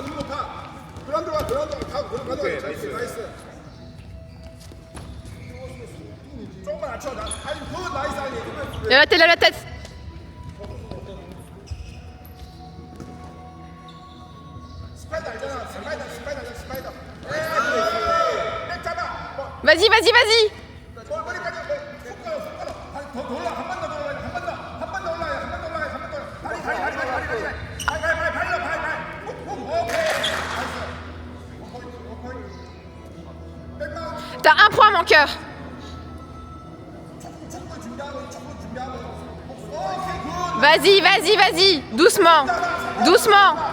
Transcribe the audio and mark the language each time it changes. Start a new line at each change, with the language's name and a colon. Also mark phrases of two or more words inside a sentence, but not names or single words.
Korean: 그라운드가 가고 나이스. 조금만 낮춰. 아니 더 나이스 아니.
French: Lève la tête.
Korean: 스파이더 알잖아. 스파이더. 백 잡아.
French: Vas-y.
Korean: 머리까지 손가락. 더 올라. 한 번 더 올라야. 한 번 더 올라야. 다리.
French: T'as un point, mon cœur. Vas-y. Doucement. Doucement.